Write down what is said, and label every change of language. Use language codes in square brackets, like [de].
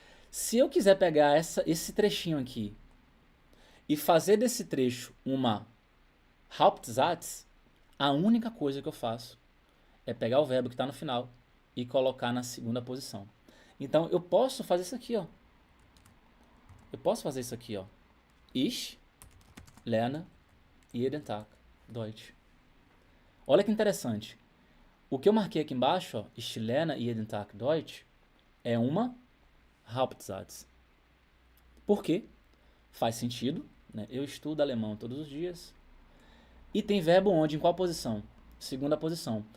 [pt] Se eu quiser pegar esse trechinho aqui e fazer desse trecho uma Hauptsatz, a única coisa que eu faço é pegar o verbo que está no final e colocar na segunda posição. Então, eu posso fazer isso aqui, ó. Eu posso fazer isso aqui, ó. [de] Ich lerne jeden Tag Deutsch. [pt] Olha que interessante. O que eu marquei aqui embaixo, ó, [de] Ich lerne jeden Tag Deutsch, [pt] é uma Hauptsatz. Por quê? Faz sentido, né? Eu estudo alemão todos os dias. E tem verbo onde? Em qual posição? Segunda posição.